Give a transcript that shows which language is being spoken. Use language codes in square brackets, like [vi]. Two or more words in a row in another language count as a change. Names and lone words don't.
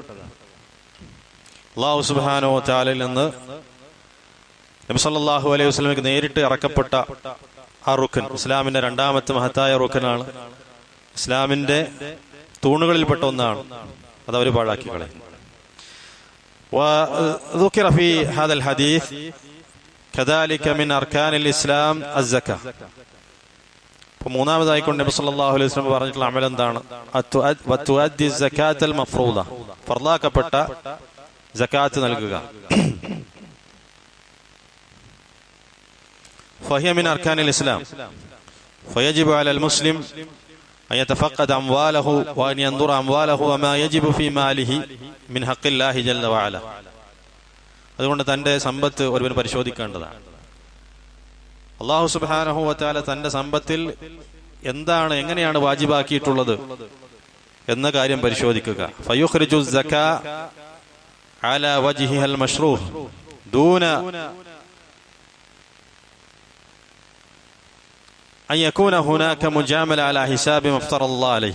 [ar] الله سبحانه وتعالى [ml] നിന്ന് നബി [ar] صلى الله عليه وسلم [ml] നേരിട്ട് ഇറക്കപ്പെട്ട ആ റുക്കൻ ഇസ്ലാമിന്റെ രണ്ടാമത്തെ മഹത്തായ റുക്കനാണ്. ഇസ്ലാമിന്റെ തൂണുകളിൽപ്പെട്ട ഒന്നാണ്. അതവർ പാഴാക്കി കളയും. [ar] وذكر في هذا الحديث كذلك من أركان الإسلام الزكاة. [ml] അപ്പോൾ മൂന്നാമതായിക്കൊണ്ട് നബി [ar] صلى الله عليه وسلم [ml] പറഞ്ഞിട്ടുള്ള അമൽ എന്താണ്? [ar] وتؤدي الزكاة المفروضة, [ml] ഫർളാക്കപ്പെട്ട സകാത്ത് നൽകുക. [ar] فهي من أركان الإسلام فيجب على المسلم أن يتفقد أمواله وأن ينظر أمواله وما يجب في ماله من حق الله جل وعلا. [ml] അതുകൊണ്ട് തന്റെ സമ്പത്ത് ഒരുവൻ പരിശോധിക്കേണ്ടതാണ്. [ar] الله سبحانه وتعالى [ml] തന്റെ സമ്പത്തിൽ എന്താണ്, എങ്ങനെയാണ് വാജിബാക്കിയിട്ടുള്ളത് എന്ന കാര്യം പരിശോധിക്കുക. [ar] فيخرج الزكاة على وجهها المشروع دون أن يكون هناك مجاملة على حساب ما افترض الله عليه.